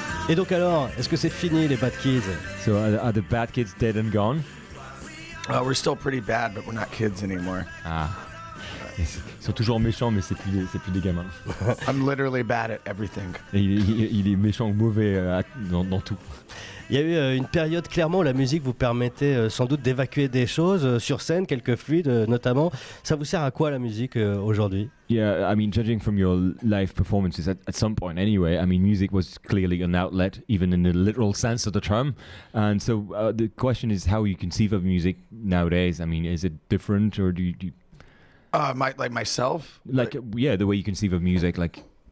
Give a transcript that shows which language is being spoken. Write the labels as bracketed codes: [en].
[fr] Et donc alors, est-ce que c'est fini les Bad Kids? [en] So are the bad kids dead and gone? We're still pretty bad, but we're not kids anymore. Ah. [fr] Ils sont toujours méchants, mais c'est plus des gamins. [en] I'm literally bad at everything. [fr] Et il est méchant ou mauvais dans tout. Il y a eu une période clairement où la musique vous permettait sans doute d'évacuer des choses sur scène, quelques fluides notamment. Ça vous sert à quoi la musique aujourd'hui? [en] Yeah, I mean, judging from your live performances at some point anyway, I mean, music was clearly an outlet, even in the literal sense of the term. And so the question is how you conceive of music nowadays. I mean, is it different or do you Myself? yeah, the way you conceive of music, like...